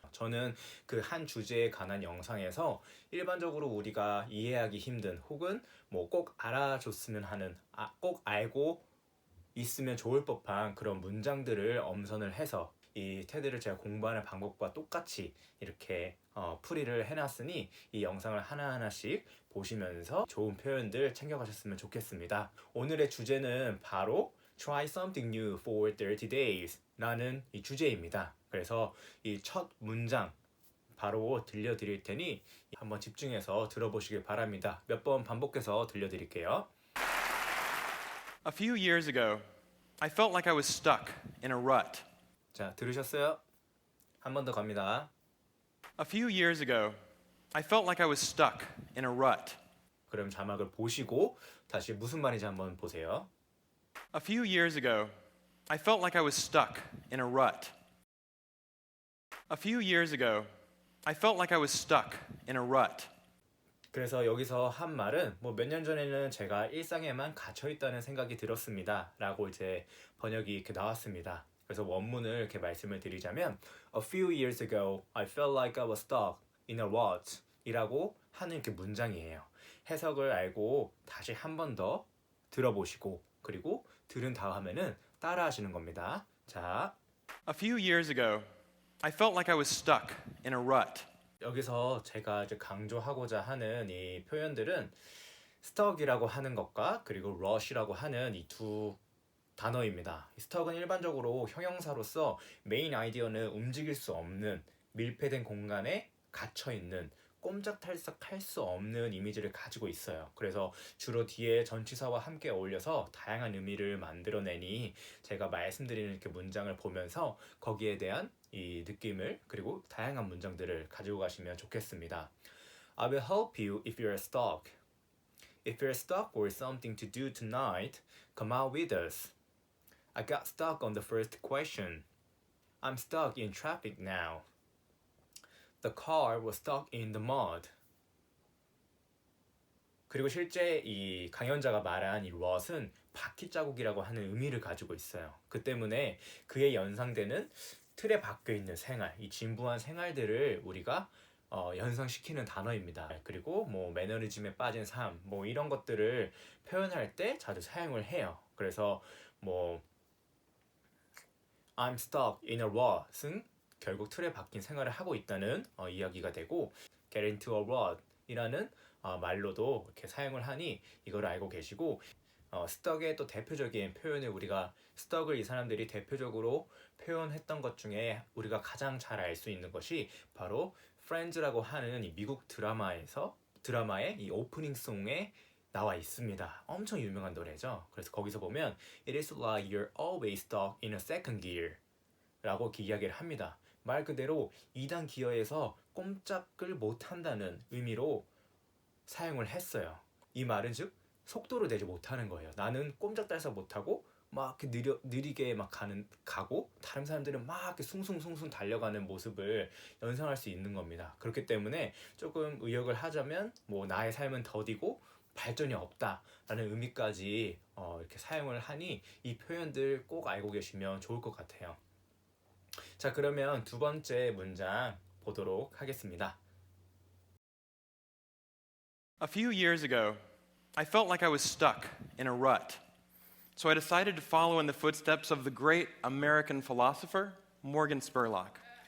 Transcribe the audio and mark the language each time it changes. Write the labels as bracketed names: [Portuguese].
[Korean] 저는 그 한 주제에 관한 영상에서 일반적으로 우리가 이해하기 힘든 혹은 뭐 꼭 알아줬으면 하는 꼭 알고 있으면 좋을 법한 그런 문장들을 엄선을 해서 이 테드를 제가 공부하는 방법과 똑같이 이렇게 풀이를 해놨으니 이 영상을 하나하나씩 보시면서 좋은 표현들 챙겨가셨으면 좋겠습니다. 오늘의 주제는 바로 [English] Try something new for 30 days [Korean] 라는 이 주제입니다. 그래서 이 첫 문장 바로 들려드릴 테니 한번 집중해서 들어보시길 바랍니다. 몇 번 반복해서 들려드릴게요. [English] A few years ago, I felt like I was stuck in a rut. [Korean] 자, 들으셨어요? 한 번 더 갑니다. [English] A few years ago, I felt like I was stuck in a rut. [Korean] 그럼 자막을 보시고 다시 무슨 말인지 한번 보세요. [English] A few years ago, I felt like I was stuck in a rut. A few years ago, I felt like I was stuck in a rut. [Korean] 그래서 여기서 한 말은 뭐 몇 년 전에는 제가 일상에만 갇혀 있다는 생각이 들었습니다. 라고 이제 번역이 이렇게 나왔습니다. 그래서 원문을 이렇게 말씀을 드리자면 [English] A few years ago, I felt like I was stuck in a rut [Korean] 이라고 하는 이렇게 문장이에요. 해석을 알고 다시 한 번 더 들어보시고 그리고 들은 다음에는 따라 하시는 겁니다. 자, [English] A few years ago, I felt like I was stuck in a rut. [Korean] 여기서 제가 이제 강조하고자 하는 이 표현들은 stuck이라고 하는 것과 그리고 rush이라고 하는 이 두 단어입니다. stuck은 일반적으로 형용사로서 메인 아이디어는 움직일 수 없는 밀폐된 공간에 갇혀 있는 꼼짝달싹할 수 없는 이미지를 가지고 있어요. 그래서 주로 뒤에 전치사와 함께 어울려서 다양한 의미를 만들어내니 제가 말씀드리는 이렇게 문장을 보면서 거기에 대한 이 느낌을 그리고 다양한 문장들을 가지고 가시면 좋겠습니다. [English] I will help you if you're stuck. If you're stuck or something to do tonight, come out with us. I got stuck on the first question. I'm stuck in traffic now. The car was stuck in the mud. [Korean] 그리고 실제 이 강연자가 말한 이 rut은 바퀴 자국이라고 하는 의미를 가지고 있어요. 그 때문에 그에 연상되는 틀에 박혀 있는 생활, 이 진부한 생활들을 우리가 연상시키는 단어입니다. 그리고 뭐 매너리즘에 빠진 삶, 뭐 이런 것들을 표현할 때 자주 사용을 해요. 그래서 뭐 [English] I'm stuck in a rut [Korean] 은 결국 틀에 박힌 생활을 하고 있다는 이야기가 되고 [English] get into a rut [Korean] 이라는 말로도 이렇게 사용을 하니 이걸 알고 계시고 stuck의 또 대표적인 표현을 우리가 stuck을 이 사람들이 대표적으로 표현했던 것 중에 우리가 가장 잘 알 수 있는 것이 바로 Friends라고 하는 이 미국 드라마의 이 오프닝송에 나와 있습니다. 엄청 유명한 노래죠. 그래서 거기서 보면 [English] It is like you're always stuck in a second gear [Korean] 라고 이야기를 합니다. 말 그대로 2단 기어에서 꼼짝을 못한다는 의미로 사용을 했어요. 이 말은 즉 속도를 내지 못하는 거예요. 나는 꼼짝달싹 못하고 막 이렇게 느리게 막 가고 다른 사람들은 막 이렇게 숭숭숭숭 달려가는 모습을 연상할 수 있는 겁니다. 그렇기 때문에 조금 의역을 하자면 뭐 나의 삶은 더디고 발전이 없다라는 의미까지 이렇게 사용을 하니 이 표현들 꼭 알고 계시면 좋을 것 같아요. 자, 그러면 두 번째 문장 보도록 하겠습니다. [English] A few years ago, I felt like I was stuck in a rut. So I decided to follow in the footsteps of the great American philosopher, Morgan Spurlock.